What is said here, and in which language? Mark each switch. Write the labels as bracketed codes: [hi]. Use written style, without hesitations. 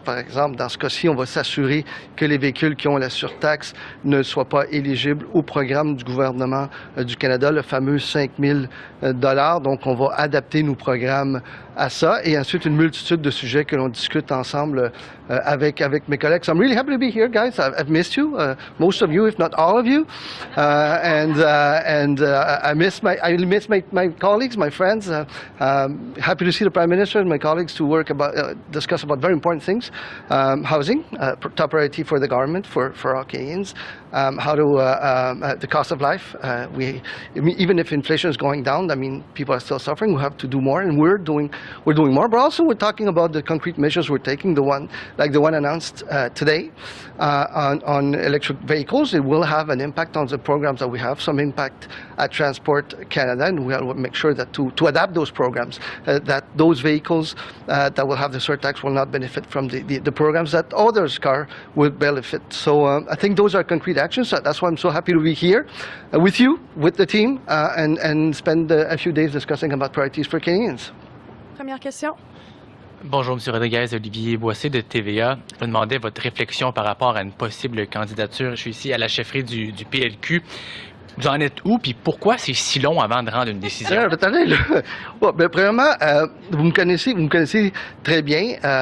[fr] Par exemple, dans ce cas-ci, on va s'assurer que les véhicules qui ont la surtaxe ne soient pas éligibles au programme du gouvernement du Canada, le fameux 5 000 $. Donc, on va adapter nos programmes à ça. Et ensuite, une multitude de sujets que l'on discute ensemble avec mes collègues. [en] So I'm really happy to be here, guys. I've missed you, most of you, if not all of you. I miss my colleagues, my friends. Happy to see the Prime Minister and my colleagues to discuss about very important things. Housing, top priority for the government, for all Canadians. The cost of life. Even if inflation is going down, I mean, people are still suffering. We have to do more, and we're doing more. But also, we're talking about the concrete measures we're taking. The one announced today on electric vehicles. It will have an impact on the programs that we have. Some impact at Transport Canada, and we'll make sure that to adapt those programs, that those vehicles that will have the surtax will not benefit from the programs that others' car will benefit. So I think those are concrete actions. That's why I'm so happy to be here with you, with the team, and spend a few days discussing about priorities for Canadians. [fr] Première question. Bonjour, M. Rodriguez. Olivier Boissé de TVA. Je me demandais votre réflexion par rapport à une possible candidature. Je suis ici à la chefferie du PLQ. Vous en êtes où, puis pourquoi c'est si long avant de rendre une décision? Attendez, là. Bon, premièrement, vous me connaissez très bien.